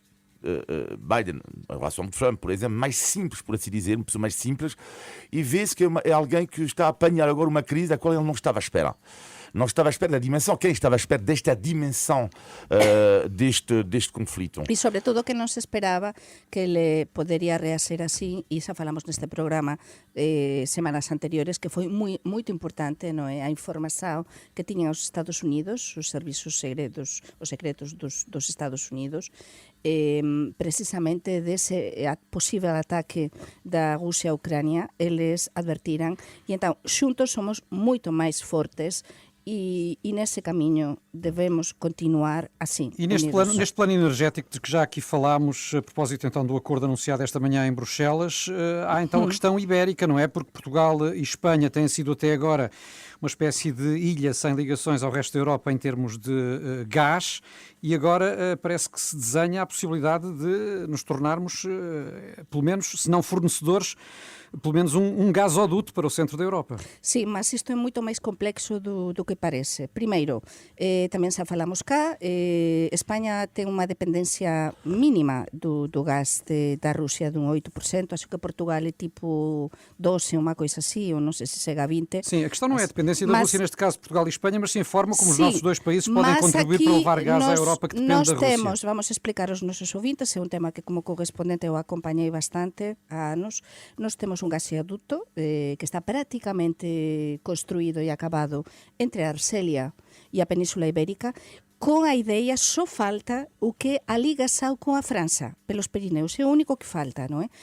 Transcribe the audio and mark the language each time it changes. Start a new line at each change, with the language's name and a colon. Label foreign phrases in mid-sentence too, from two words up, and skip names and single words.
Portuguese: Biden, em relação ao Trump, por exemplo, mais simples, por assim dizer, uma pessoa mais simples, e vê-se que é alguém que está a apanhar agora uma crise da qual ele não estava à espera. Não estava à espera da dimensão. Quem estava à espera desta dimensão deste conflito?
Galician: E, sobretudo, que non se esperaba que ele podería reaxer así, e xa falamos neste programa semanas anteriores, que foi moito importante, non é? A información que tiñan os Estados Unidos, os servizos secretos, os secretos dos Estados Unidos, precisamente dese posible ataque da Rusia a Ucrania, eles advertiran, e entón, xuntos somos moito máis fortes.
Portuguese: E nesse caminho devemos continuar assim. E neste plano energético de que já aqui falámos, a propósito então do acordo anunciado esta manhã em Bruxelas, há então a questão ibérica, não é? Porque Portugal e Espanha têm sido até agora uma espécie de ilha sem ligações ao resto da Europa em termos de gás, e agora parece que se desenha a possibilidade de nos tornarmos, pelo menos, se não fornecedores, pelo menos um gasoduto para o centro da Europa. Sim, mas isto é muito mais complexo do que parece.
Galician: Primeiro, tamén xa falamos cá, España ten unha dependencia mínima do gás da Rusia dun 8%, acho que Portugal é tipo 12, unha coisa así, ou non sei se chega a 20.
Portuguese: Sim, a questão não é a dependência da Rússia, neste caso Portugal e Espanha, mas sim a forma como os nossos dois países podem contribuir para levar gás à Europa que depende da Rússia.
Galician: Vamos explicar aos nosos ouvintes, é un tema que como correspondente eu acompañei bastante há anos. Nós temos un gaseoduto que está prácticamente construído e acabado entre a Arxelia e a Península Ibérica, con a idea, só falta o que a ligação con a França, pelos Pirineus, é o único que falta, non é?